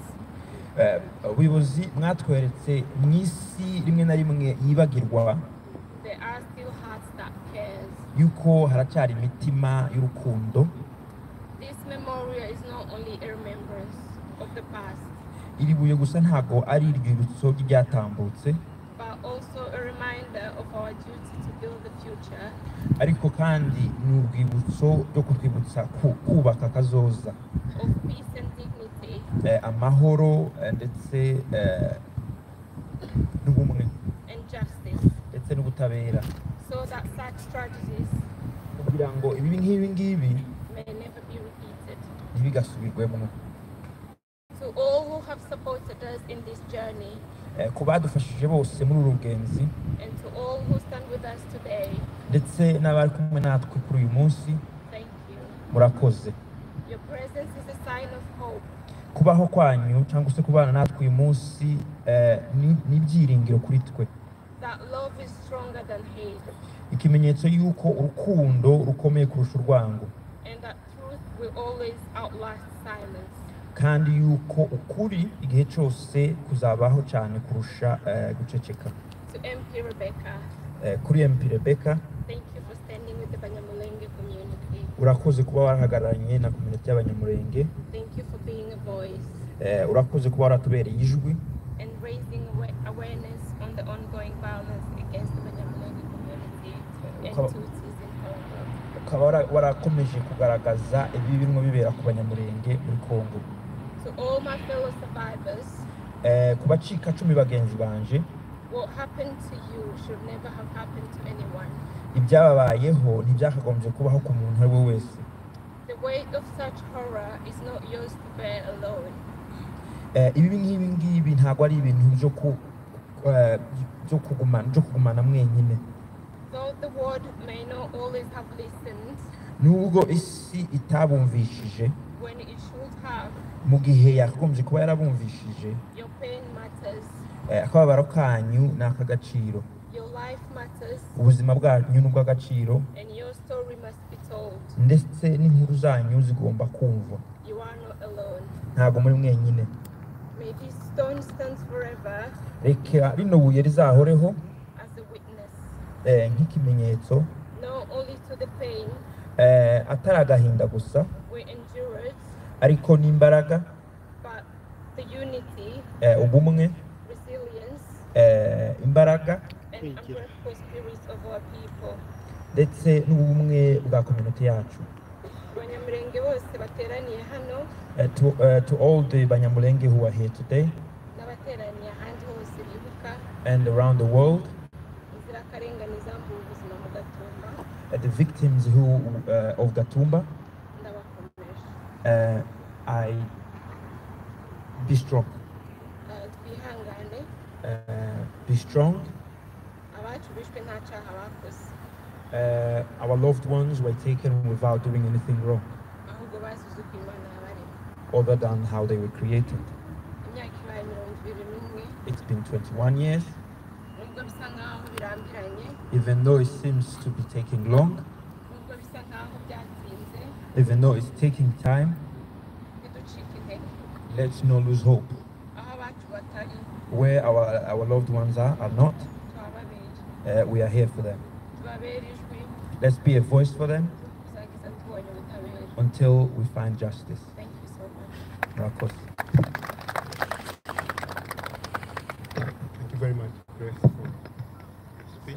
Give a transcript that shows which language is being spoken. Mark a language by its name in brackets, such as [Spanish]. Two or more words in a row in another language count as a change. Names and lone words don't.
[Kinyarwanda] Ubuyobozi mwatweretse mu isi rimwe na rimwe yibagirwa [English] there are still hearts that cares. [Kinyarwanda] yuko haracyari imitima y'urukundo. [English] This memorial is not only a remembrance of the past, [Kinyarwanda] Iri buye gusa ntago ari irwibutso ryatambutse, [English] but also a reminder of our duty to build the future, [Kinyarwanda] ariko kandi ni urwibutso rwo kutwibutsa kubaka kazoza, [English] of peace and dignity, [Kinyarwanda] amahoro ndetse n'ubumwe [English] and justice, [Kinyarwanda] ndetse n'ubutabera, [English] so that such tragedies [Kinyarwanda] kugira ngo ibi ngibi [English] may never be repeated. [Kinyarwanda] ntibigasubirwemo. [English] To all who have supported us in this journey, [Kinyarwanda] Ku badufashije bose muri uru rugenzi [English] and to all who stand with us today, [Kinyarwanda] ndetse n'abari kumwe natwe kuri uyu munsi, [English] thank you. [Kinyarwanda] murakoze. [English] Your presence is a sign of hope, [Kinyarwanda] Kubaho kwanyu cyangwa se kubana natwe uyu munsi ni ibyiringiro kuri twe, [English] that love is stronger than hate, [Kinyarwanda] ikimenyetso y'uko urukundo rukomeye kurusha urwango, [English] and that truth will always outlast silence. [Kinyarwanda] kandi yuko ukuri igihe cyose kuzabaho cyane kurusha guceceka. [English] To MP Rebecca, [Kinyarwanda] Kuri MP Rebecca, [English] thank you for standing with the Abanyamulenge community. [Kinyarwanda] urakoze kuba warahagararanye na community y'Abanyamulenge, [English] Thank you for being a voice [Kinyarwanda] urakoze kuba waratubereye ijwi [English] and raising awareness on the ongoing violence against the Abanyamulenge community and Tutsis in Congo. [Kinyarwanda] ukaba warakomeje kugaragaza ibi birimo bibera ku Banyamulenge muri Congo. [English] To all my fellow survivors, [Kinyarwanda] Ku bacika cumi bagenzi banje, [English] what happened to you should never have happened to anyone. [Kinyarwanda] ibyababayeho ntibyakagombye kubaho ku muntu uwo ari we wese. [English] The weight of such horror is not yours to bear alone. [Kinyarwanda] Ibi ngibi ntabwo ari ibintu byo kugumana mwenyine. [English] Though the world may not always have listened [Kinyarwanda] Nubwo isi itabumvishije [English] when it should have, [Kinyarwanda] mu gihe yakagombye kuba yarabumvishije, [English] your pain matters, [Kinyarwanda] akababaro kanyu ni ak'agaciro, [English] your life matters, [Kinyarwanda] ubuzima bwanyu ni ubw'agaciro, [English] and your story must be told. [Kinyarwanda] ndetse n'inkuru zanyu zigomba kumvwa. [English] You are not alone. [Kinyarwanda] Ntabwo muri mwenyine. [English] May this stone stand forever [Kinyarwanda] Reka rino buye rizahoreho [English] as a witness, [Kinyarwanda] nk'ikimenyetso, [English] not only to the pain [Kinyarwanda] atari agahinda gusa, [English] we endured, [Kinyarwanda] ariko n'imbaraga, [English] but the unity, [Kinyarwanda] ubumwe, [English] resilience, [Kinyarwanda] imbaraga [English] and unbreakable spirits of our people. [Kinyarwanda] ndetse n'ubumwe bwa community yacu. Abanyamulenge bose bateraniye hano [English] To all the Banyamulenge who are here today [Kinyarwanda] n'abateraniye ahandi hose bibuka [English] and around the world, [Kinyarwanda] inzirakarengane zambuye ubuzima mu Gatumba, [English] the victims of Gatumba, [Kinyarwanda] ndabakomeje. [English] I be strong. [Kinyarwanda] Twihangane, [English] Be strong. [Kinyarwanda] bacu bishwe nta cyaha bakoze [English] Our loved ones were taken without doing anything wrong, [Kinyarwanda] ahubwo bazize uko Imana yabaremye [English] other than how they were created. [Kinyarwanda] imyaka ibaye 21 [English] It's been 21 years, [Kinyarwanda] nubwo bisa nkaho birambiranye [English] even though it seems to be taking long, [Kinyarwanda] nubwo bisa nkaho byatinze [English] even though it's taking time. [Kinyarwanda] ntiducike intege [English] Let's not lose hope. [Kinyarwanda] aho abacu batari [English] Where our loved ones are not, [Kinyarwanda] tubababere [English] we are here for them. [Kinyarwanda] tubabere ijwi [English] Let's be a voice for them [Kinyarwanda] kuzageza tubonye ubutabera. [English] until we find justice. Thank you so much. [Kinyarwanda] Murakoze. [English] Thank you very much, Grace, for your speech.